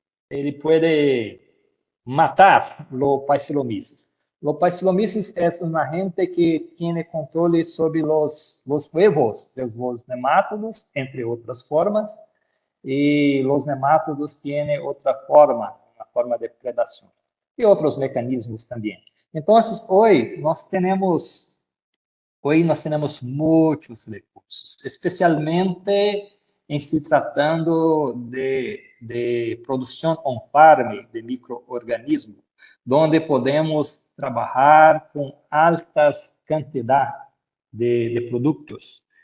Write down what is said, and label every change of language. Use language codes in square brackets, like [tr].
[pt] Ele pode matar los Physanomyces. [es] Los Physanomyces es un agente que tiene controle sobre los huevos de los nemátodos, entre otras formas, y los nemátodos tienen otra forma, una forma de predación, y otros mecanismos también. [pt] Entonces, hoy nós temos muitos recursos, especialmente em se tratando de produção on-farm de microorganismos, onde podemos trabalhar com altas quantidades de produtos.